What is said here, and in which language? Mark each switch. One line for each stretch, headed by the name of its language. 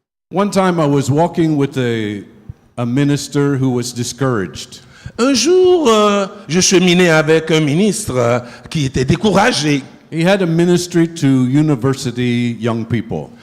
English: One time I was walking with a minister who was discouraged.
French: Un jour, je cheminais avec un ministre qui était découragé.
English: He had a ministry to university young people.